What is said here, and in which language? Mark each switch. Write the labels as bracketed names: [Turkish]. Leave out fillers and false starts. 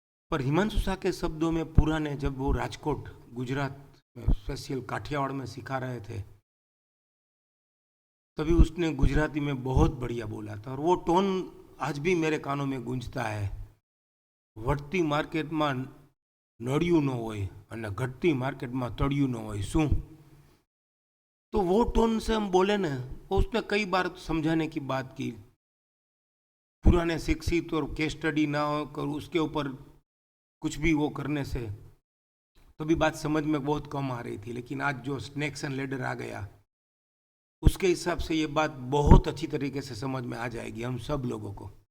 [Hindi] पर हिमांशु शाह के शब्दों में पुराने, जब वो राजकोट गुजरात में स्पेशल काठियावाड़ में सिखा रहे थे, तभी उसने गुजराती में बहुत बढ़िया बोला था और वो टोन आज भी मेरे कानों में गूंजता है। [Gujarati] વધતી માર્કેટમાં નળિયું ન હોય અને ઘટતી માર્કેટમાં તળિયું ન હોય શું? [Hindi] तो वो टोन से हम बोले ना, वो उसने कई बार समझाने की बात की। पुराने शिक्षित और केस स्टडी ना होकर उसके ऊपर कुछ भी वो करने से तो भी बात समझ में बहुत कम आ रही थी, लेकिन आज जो स्नेक्स एंड लेडर आ गया उसके हिसाब से ये बात बहुत अच्छी तरीके से समझ में आ जाएगी हम सब लोगों को।